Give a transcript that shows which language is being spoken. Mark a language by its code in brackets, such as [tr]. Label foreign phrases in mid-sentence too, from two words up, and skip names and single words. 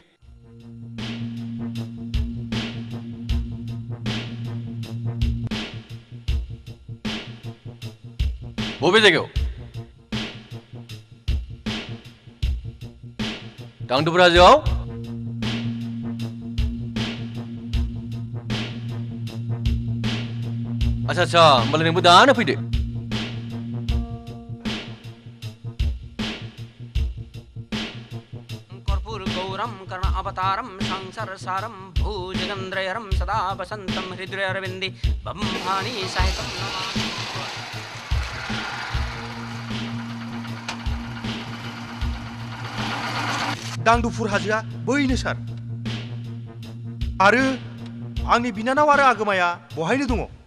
[brx] बबे जायगायाव दांदुफुर हाजोआव अच्छा होमबालाय नोंबो दानो फैदो [sa] कर्पूर गौरम कर्ण अवतारम संसार सारम भुजगेन्द्रयरम सदा वसंतम हृदय अरविंदे ब्रह्माणि सहितम [brx] दांदुफुर हाजोआ बैनो सार आरो आंनि बिनानाव आरो आगोमाया बहायनो दङ